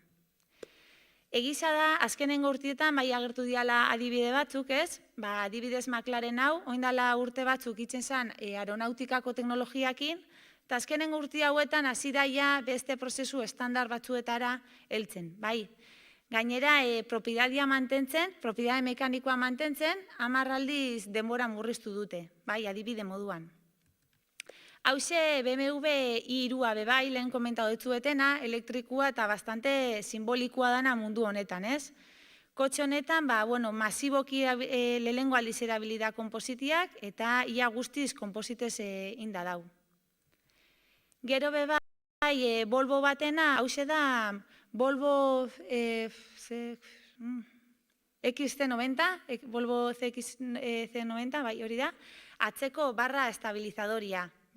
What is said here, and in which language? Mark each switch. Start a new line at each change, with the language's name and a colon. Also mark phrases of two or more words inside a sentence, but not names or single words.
Basque: Egiza da, azkenengo urtietan, bai agertu diala adibide batzuk ez, adibidez McLaren hau, oindala urte batzuk itzen zen aeronautikako teknologiakin, eta azkenengo urte hauetan hasi daia beste prozesu estandar batzuetara heltzen, bai. Gainera, propidadia mantentzen, propiedade mekanikoa mantentzen, 10 aldiz denbora murriztu dute, bai, adibide moduan. Hauxe BMW i3a bebai, lehen komentatu ditzuetena, elektrikua eta bastante simbolikoa dana mundu honetan, ez? Kotxe honetan, masiboki lehengo aldiz erabilida konpositiak eta ia guztiz konpositez inda dau. Gero bebai, Volvo batena, hauxe da, Volvo XC90, Volvo CX90, bai hori da, atzeko barra estabilizadoria.